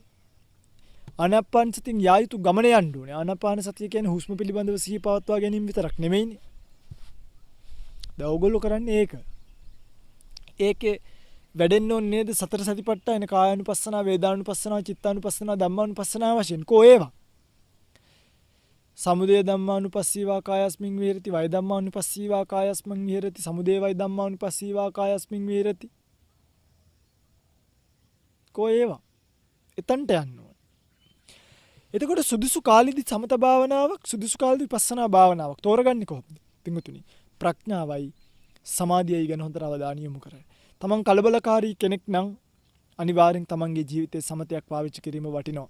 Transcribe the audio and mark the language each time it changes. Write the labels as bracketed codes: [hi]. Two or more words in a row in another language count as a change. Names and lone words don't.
[si] ආනාපාන සතියෙන් යා යුතු ගමන යන්න ඕනේ. ආනාපාන සතිය කියන්නේ හුස්ම පිළිබඳව සිහි පවත්වා ගැනීම විතරක් නෙමෙයිනේ. දැන් ඕගොල්ලෝ කරන්නේ ඒක. ඒකේ වැඩෙන්න ඕනේ නේද සතර සතිපට්ඨාන කායානුපස්සනා වේදානුපස්සනා චිත්තානුපස්සනා ධම්මානුපස්සනා වශයෙන් කෝ ඒවා [pi] සමුදය ධම්මානුපස්සීවා කායස්මින් විහෙරති වය ධම්මානුපස්සීවා කායස්මින් විහෙරති සමුදය වය ධම්මානුපස්සීවා කායස්මින් විහෙරති [si] කෝ ඒවා එතනට යන්න ඕනේ. එතකොට සුදුසු කාලෙදි සමත භාවනාවක් සුදුසු කාලෙදි විපස්සනා භාවනාවක් තෝරගන්නේ කොහොමද? පින්වතුනි ප්‍රඥාවයි සමාධියයි ගැන හොඳට අවධානය යොමු කරන්න. තමන් කලබලකාරී කෙනෙක් නම් අනිවාර්යෙන් තමන්ගේ ජීවිතේ සමතයක් පාවිච්චි කිරීම වටිනවා.